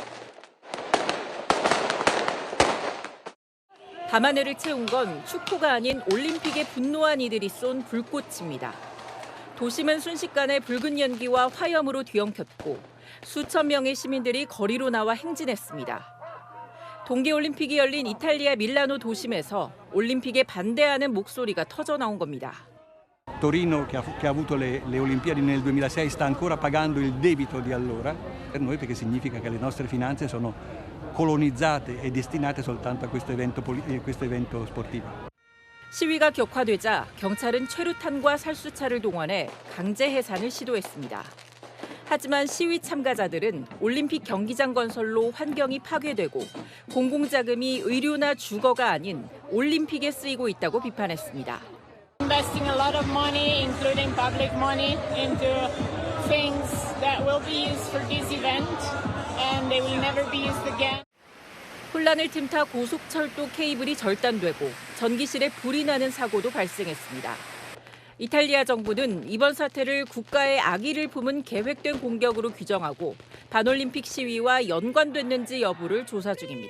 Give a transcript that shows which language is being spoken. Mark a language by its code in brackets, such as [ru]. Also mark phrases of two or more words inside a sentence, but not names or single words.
[ko] 밤하늘을 채운 건 축구가 아닌 올림픽에 분노한 이들이 쏜 불꽃입니다. 도심은 순식간에 붉은 연기와 화염으로 뒤엉켰고 수천 명의 시민들이 거리로 나와 행진했습니다. 동계올림픽이 열린 이탈리아 밀라노 도심에서 올림픽에 반대하는 목소리가 터져 나온 겁니다. [it] Torino, che ha avuto le Olimpiadi nel 2006, sta ancora pagando il debito di allora per noi, perché significa che le nostre finanze sono colonizzate e destinate soltanto a questo evento sportivo. [ko] 시위가 격화되자 경찰은 최루탄과 살수차를 동원해 강제 해산을 시도했습니다. 하지만 시위 참가자들은 올림픽 경기장 건설로 환경이 파괴되고 공공자금이 의료나 주거가 아닌 올림픽에 쓰이고 있다고 비판했습니다. [en] Investing a lot of money, including public money, into things that will be used for this event, and they will never be used again. [ko] 혼란을 틈타 고속철도 케이블이 절단되고 전기실에 불이 나는 사고도 발생했습니다. 이탈리아 정부는 이번 사태를 국가의 악의를 품은 계획된 공격으로 규정하고 반올림픽 시위와 연관됐는지 여부를 조사 중입니다.